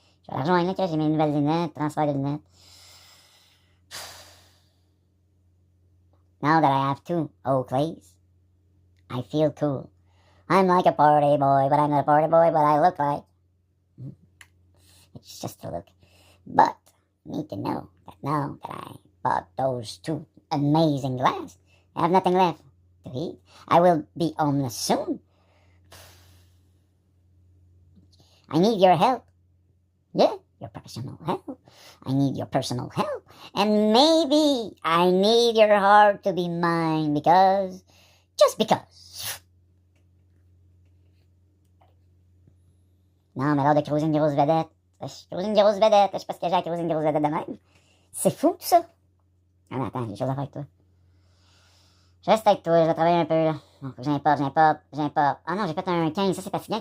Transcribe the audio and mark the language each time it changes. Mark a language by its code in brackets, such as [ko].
[fr] Je vais la rejoindre, là, j'ai mes nouvelles lunettes, transfert de lunettes. [en] Now that I have 2 Oakleys, I feel cool. I'm like a party boy, but I'm not a party boy, but I look like. It's just a look. But you need to know that now that I bought those 2 amazing glasses, I have nothing left to eat. I will be homeless soon. I need your help. Yeah, your personal help. I need your personal help. And maybe I need your heart to be mine because, just because. [fr] Non, mais l'heure de creuser une grosse vedette. Je creuse une grosse vedette. Je sais pas ce que j'ai à creuser une grosse vedette de même. C'est fou, tout ça. Ah, mais attends, j'ai des choses à faire avec toi. Je reste avec toi, je vais travailler un peu, là. Donc, j'importe. Ah non, j'ai fait un 15. Ça, c'est fatigant.